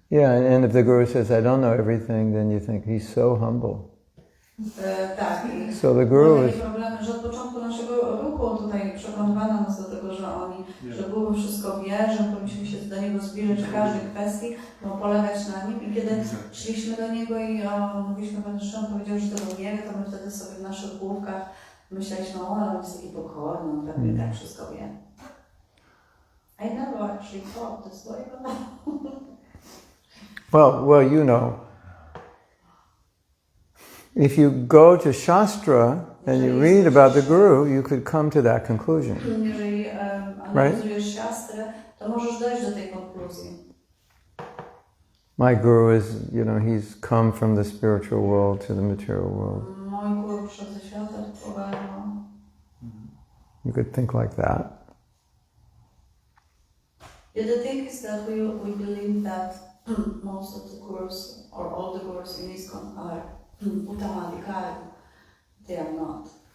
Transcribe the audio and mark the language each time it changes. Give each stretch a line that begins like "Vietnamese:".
English: Yeah, and if the guru says, I don't know everything, then you think he's so humble.
Polish: Tak.
English: So the guru is...
Polish: Problemy, że od początku naszego ruchu tutaj przekonywano nas do tego, że guru wszystko wie, że powinniśmy się do niego zbliżyć w każdej kwestii, polegać na nim. I kiedy szliśmy do niego i mówiliśmy, Pan Szymon powiedział, że tego nie wie, to my wtedy sobie w naszych główkach myśleliśmy, ale on jest taki pokorny, on pewnie tak wszystko wie.
English: I never actually thought this way. Well, you know, if you go to Shastra and you read about the Guru, you could come to that conclusion.
Polish: Jeżeli analizujesz Shastrę, to możesz dojść do tej konkluzji.
English: My Guru is, he's come from the spiritual world to the material world.
Polish: Mój Guru przyszedł ze świata duchowego.
English: You could think like that. Yeah, the thing is that we believe that most of the gurus or all the gurus in ISKCON are Uttamadikari. They are not.